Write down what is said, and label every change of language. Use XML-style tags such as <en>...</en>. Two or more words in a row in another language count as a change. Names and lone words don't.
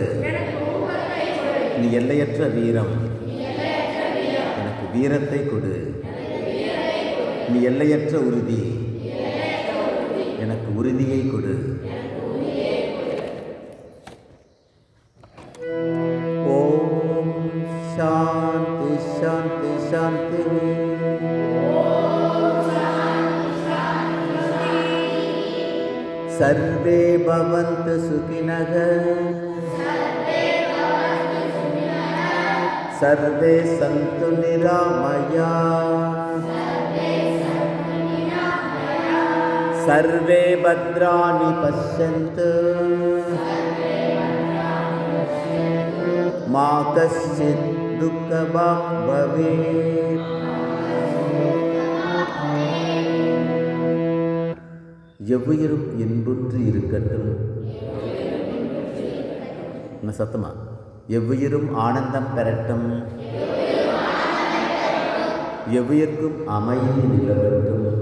<ta>நீ எல்லையற்ற வீரம், எனக்கு வீரத்தை கொடு. நீ எல்லையற்ற உறுதி, எனக்கு உறுதியை கொடு.</ta> <sa>ओम् शान्ति शान्ति शान्ति. सर्वे भवन्तु सुखिनः, सर्वे सन्तु निरामयाः, सर्वे भद्राणि पश्यन्तु, मा कश्चित् दुःखभाग् भवेत्.</sa> <ta>எவ்வுயிரும் இன்புற்று இருக்கட்டும். சத்தமா, எவ்வுயிரும் ஆனந்தம் பெறட்டும். எவ்வுயிர்க்கும் அமைதி நிலவட்டும்.</ta>